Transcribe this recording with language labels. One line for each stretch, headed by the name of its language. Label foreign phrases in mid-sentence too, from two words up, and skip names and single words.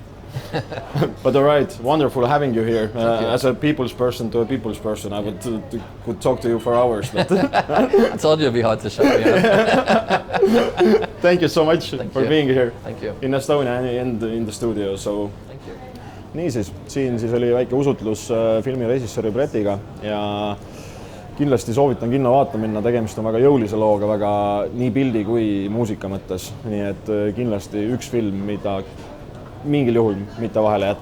English: But all right, wonderful having you here. As a people's person to a people's person, I could talk to you for hours. But I told you it'd be hard to shut me up. Thank you so much for being here. Thank you. In Estonia and in the studio. So. Thank you.
Estonian: Niisiis, siin siis oli väike usutlus filmi režissööri Bretiga ja kindlasti soovitan kinno vaata minna, tegemist on väga jõulise looga, väga nii pildi kui muusika mõttes. Nii et kindlasti üks film, mida mingil juhul mitte vahele jätta.